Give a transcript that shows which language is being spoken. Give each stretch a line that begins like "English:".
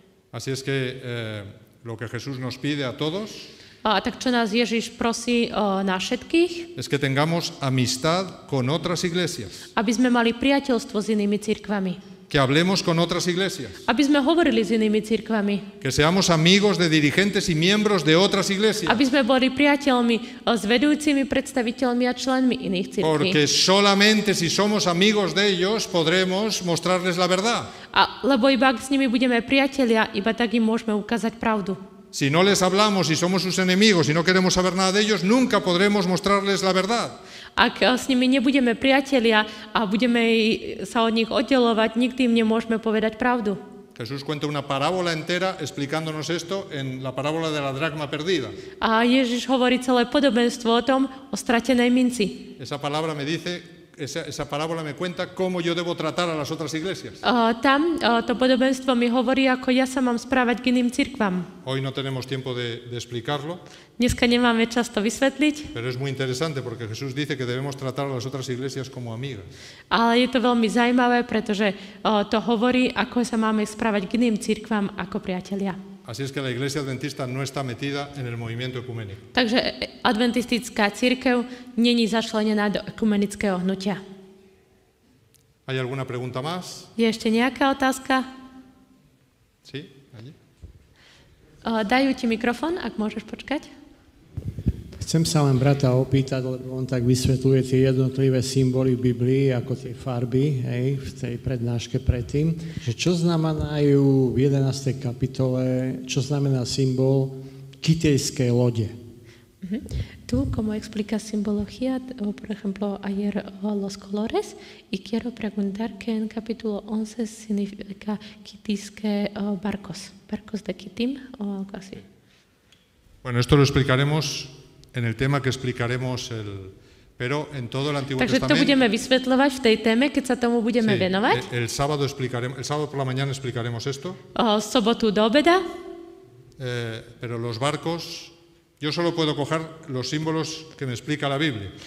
Spanish: Así es que lo que Jesús nos pide a todos
Slovak: A tak čo nás Ježiš prosí na všetkých?
Spanish: es que tengamos amistad con otras iglesias,
Slovak: Aby sme mali priateľstvo s inými cirkvami.
Spanish: que hablemos con otras iglesias,
Slovak: Aby sme hovorili s inými cirkvami.
Spanish: que seamos amigos de dirigentes y miembros de otras iglesias,
Slovak: Aby sme boli priateľmi s vedúcimi predstaviteľmi a členmi iných cirkví.
Spanish: porque solamente si somos amigos de ellos podremos mostrarles la verdad.
Slovak: Lebo iba ak s nimi budeme priatelia, iba tak im môžeme ukázať pravdu.
Spanish: Si no les hablamos y somos sus enemigos y no queremos saber nada de ellos, nunca podremos mostrarles la verdad.
Slovak: Ak s nimi nebudeme priatelia a budeme sa od nich oddelovať, nikdy im nemôžeme povedať pravdu.
Spanish: Jesús cuenta una parábola entera explicándonos esto en la parábola de la dracma perdida.
Slovak: A Ježiš hovorí celé podobenstvo o tom, o stratenej minci.
Spanish: Esa parábola me cuenta cómo yo debo tratar a las otras iglesias.
Slovak: Tam to podobenstvo mi hovorí, ako ja sa mám správať k iným cirkvám.
Spanish: Hoy no tenemos tiempo de explicarlo,
Slovak: Dneska nemáme čas to vysvetliť,
Spanish: pero es muy interesante porque Jesús dice que debemos tratar a las otras iglesias como amigas.
Slovak: ale je to veľmi zaujímavé, pretože to hovorí, ako sa máme správať k iným cirkvám ako priatelia.
Spanish: Así es que la Iglesia Adventista no está metida en el movimiento ecuménico.
Slovak: Takže adventistická cirkev není začlenená do ekumenického hnutia.
Spanish: ¿Hay alguna pregunta más?
Slovak: Je ešte nejaká otázka?
Spanish: Sí, allí.
Slovak: Dajú ti mikrofón, ak môžeš počkať. Chcem sa len brata opýtať, lebo on tak vysvetľuje tie jednotlivé symboly v Biblii, ako tie farby, hej, v tej prednáške predtým, že čo znamenajú v 11. kapitole, čo znamená symbol kytejskej lode.
Spanish: Tú, como explica simbología, por ejemplo, ayer los colores, y quiero preguntar que en capítulo 11 significa quitisque barcos de Kitim o algo así. Bueno, esto lo explicaremos en el tema que explicaremos, pero en todo el Antiguo
Slovak: Takže to
Spanish: Testamento.
Slovak: budeme vysvetľovať v tej téme, keď sa tomu budeme
Spanish: Sí,
Slovak: venovať.
Spanish: el sábado por la mañana explicaremos esto,
Slovak: Sobotu do obeda.
Spanish: pero los barcos, yo solo puedo coger los símbolos que me explica la Biblia.